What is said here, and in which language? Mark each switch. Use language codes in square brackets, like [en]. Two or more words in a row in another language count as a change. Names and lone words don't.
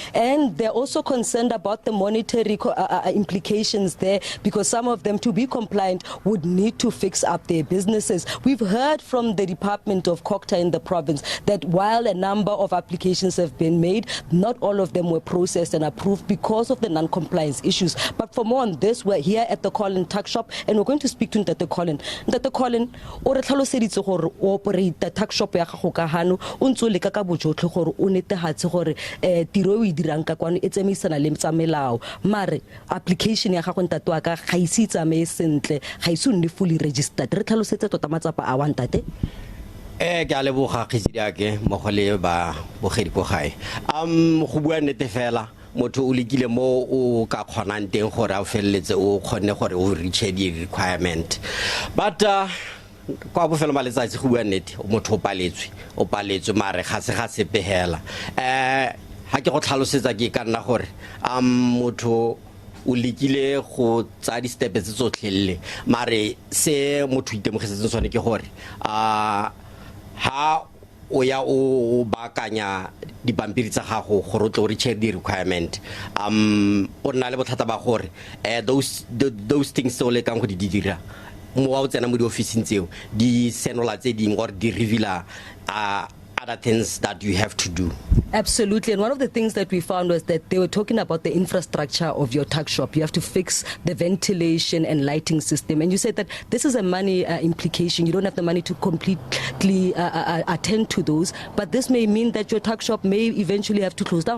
[en] And they're also concerned about the monetary implications there, because some of them, to be compliant, would need to fix up their businesses. We've heard from the Department of Koketso in the province that while a number of applications have been made, not all of them were processed and approved because of the non-compliance issues. But for more on this, we're here at the Collen Tuck Shop, and we're going to speak to Ntate Collen. [tn] Ntate Collen, o re tlhaloseditse gore o operate tuck shop ya gago ka hano o ntse o leka ka bojotlhe gore o netegatse gore tiro e dirang ka kwano e tsamaisana le tsa melao, mare application ya gago ntate wa ka ga ise tsamae sentle, ga ise nne [en] fully registered. [tn] Re tlhalosetse tota matsapa a wa ntate. Ke a leboga khisidiake mo go le ba bogedi ko gae. Go bua nnete fela motho o lekile mo o ka kgonang teng gore a feleletse o kgonne gore o [en] reach the requirement, [tn] but kwa bofelo maletsatsi go bua nnete motho o paletswe mare ga se pehela. Ha ke go tlhalosetsa ke ka nna gore motho o lekile go tsa di steps tse tsotlhelle, mare se motho itemogetseng tsone ke gore ha o ya o bakanya dipampiri tsa gago gore o tle o [en] reach the requirement, [tn] o nna le bothata ba gore [en] those things [tn] tse o lekang go di dira mo wa o tsena mo di officing tseo di senola tse ding or di revealer [en] other things that you have to do. Absolutely, and one of the things that we found was that they were talking about the infrastructure of your tuck shop. You have to fix the ventilation and lighting system, and you said that this is a money implication. You don't have the money to completely attend to those, but this may mean that your tuck shop may eventually have to close down.